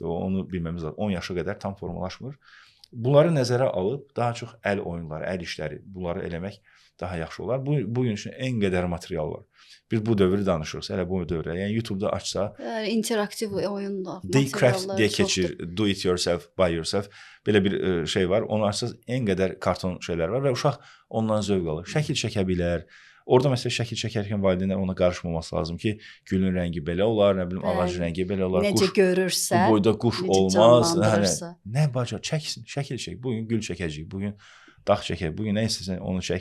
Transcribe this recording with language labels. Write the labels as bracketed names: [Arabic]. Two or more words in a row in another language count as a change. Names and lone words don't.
[Azerbaijani] Onu bilməmiz lazım. 10 yaşa qədər tam formalaşmır. Bunları nəzərə alıb daha çox əl oyunları, əl işləri, bunları eləmək daha yaxşı olar. Bu gün üçün en qədər material var. Biz bu dövrü danışırıq, elə bu dövrə. Yəni YouTube-da açsa, interaktiv oyunda Daycraft deyə keçir, [English] do it yourself, by yourself. [Azerbaijani] Belə bir şey var. Onu açsaz en qədər karton şeylər var və uşaq ondan zövq alır. Şəkil çəkə bilər. Orada məsələn şəkil çəkərkən valideynlər ona qarışmaması lazım ki, gülün rəngi belə olar, nə bilim, ağacın rəngi belə olar. Necə görürsə, bu boyda quş olmaz. Nə bacar, çəksin, şəkil çək. Bugün gül çəkəcək, bugün dağ çəkək, bugün nə istəsən onu çək.